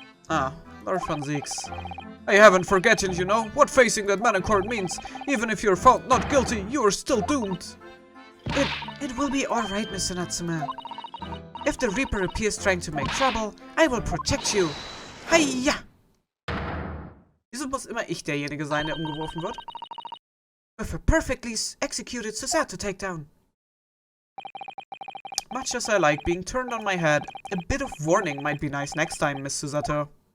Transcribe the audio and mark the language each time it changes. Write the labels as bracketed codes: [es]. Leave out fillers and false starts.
[en] Ah, Lord Van Zieks. I haven't forgotten, you know, what facing that man in court means. Even if you're found not guilty, you are still doomed. It will be alright, Mr. Natsume. If the Reaper appears trying to make trouble, I will protect you. Hiya! [de] Wieso muss immer ich derjenige sein, der umgeworfen wird? [en] With a perfectly executed Susato takedown. Much as I like being turned on my head, a bit of warning might be nice next time, Miss Susato.